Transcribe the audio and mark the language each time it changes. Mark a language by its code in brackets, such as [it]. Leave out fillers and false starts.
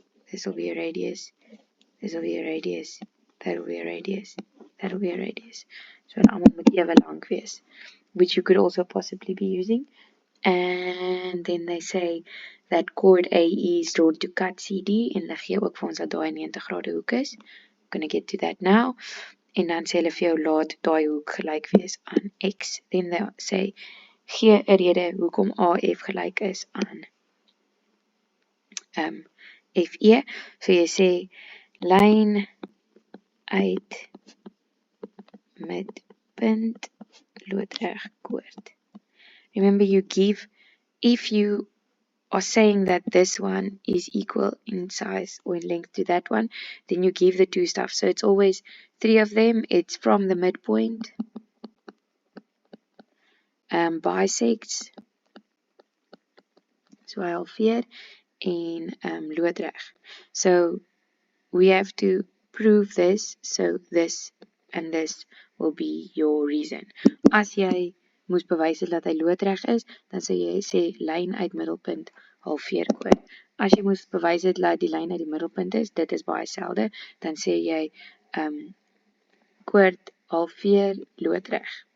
[en] This will be a radius. This will be a radius. That will be a radius. That will be a radius. [af] So hulle almal moet ewe lank wees, [en] which you could also possibly be using. And then they say that chord AE is drawn to cut CD, [af] en hulle gee ook vir ons dat daai 90 grade hoek is. [en] I'm going to get to that now. [af] En dan sê hulle vir jou laat daai hoek gelyk wees aan X. [en] Then they say [af] gee 'n rede hoekom AF gelyk is aan FE. So jy sê lyn uit midpunt loodreg koord. [en] Remember, if you are saying that this one is equal in size or in length to that one, then you give the two stuff. So it's always 3 of them. It's from the midpoint, bisects, [af] so halveer, en loodreg. [en] So we have to prove this, so this and this will be your reason. [af] As jy moes bewys het dat hy loodreg is, dan sou jy sê lyn uit middelpunt halveer koord. As jy moes bewys het dat die lyn uit die middelpunt is, dit is baie selde, dan sê jy koord halveer loodreg.